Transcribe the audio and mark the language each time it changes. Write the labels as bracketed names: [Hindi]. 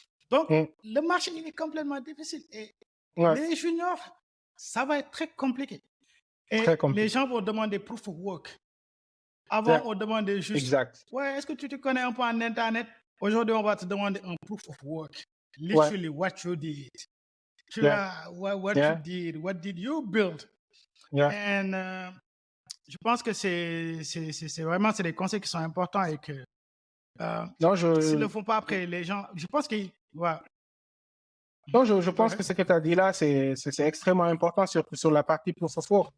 [French] Donc, le marché, il est complètement difficile. Et les juniors, ça va être très compliqué. Et les gens vont demander proof of work. Avant, on demandait juste, ouais, est-ce que tu te connais un peu en Internet? Aujourd'hui, on va te demander un proof of work. [English] Literally, what you did. What you did, what did you build? [French] And je pense que c'est vraiment des conseils qui sont importants et que s'ils ne le font pas après, les gens, je pense que, ouais. Non, je pense que ce que tu as dit là, c'est extrêmement important, surtout sur la partie proof of work.